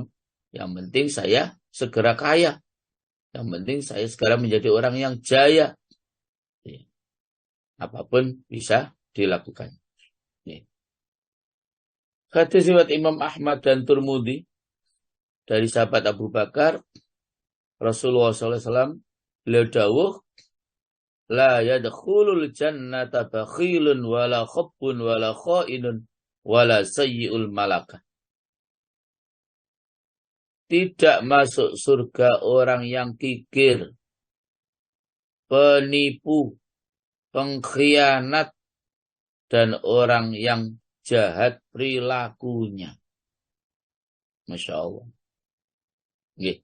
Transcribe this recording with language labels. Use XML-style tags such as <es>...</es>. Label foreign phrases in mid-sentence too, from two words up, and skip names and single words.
<id>Yang penting saya segera kaya. Yang penting saya segera menjadi orang yang jaya. Ya. Apapun bisa dilakukan. Ya. Hadis riwayat Imam Ahmad dan Tirmidzi dari sahabat Abu Bakar, Rasulullah SAW beliau dawuh,</id> <ar>لا يدخل الجنة بخيل ولا خب ولا خائن ولا سيء الملكة.</ar> <id>Tidak masuk surga orang yang kikir, penipu, pengkhianat, dan orang yang jahat perilakunya.</id> <ar>ما شاء الله. Nggih.</ar>